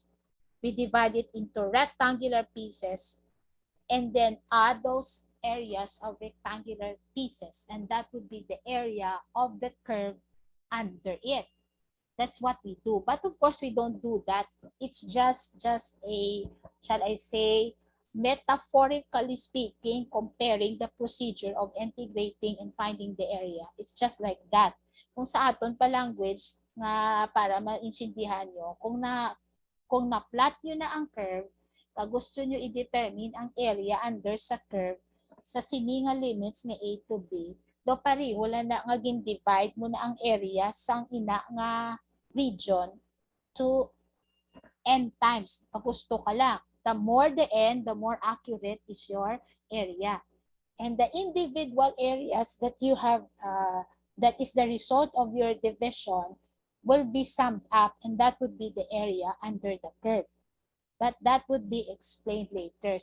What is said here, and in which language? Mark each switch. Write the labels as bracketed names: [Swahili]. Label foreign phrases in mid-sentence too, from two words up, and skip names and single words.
[English] We divide it into rectangular pieces and then add those areas of rectangular pieces, and that would be the area of the curve under it. That's what we do. But of course, we don't do that. It's just a, shall I say, metaphorically speaking, comparing the procedure of integrating and finding the area. It's just like that. [Hiligaynon] Kung sa aton pa language, nga para maintindihan nyo, kung na-plot nyo na ang curve, pag gusto nyo i-determine ang [English] area under [Hiligaynon] sa curve, sa sininga limits nga A to B, do pari, wala na nga gin-divide mo na ang area sang ina nga region [English] to n times. [Hiligaynon] Pag gusto ka lang. [English] The more the n, the more accurate is your area. And the individual areas that you have, that is the result of your division, will be summed up, and that would be the area under the curve. But that would be explained later.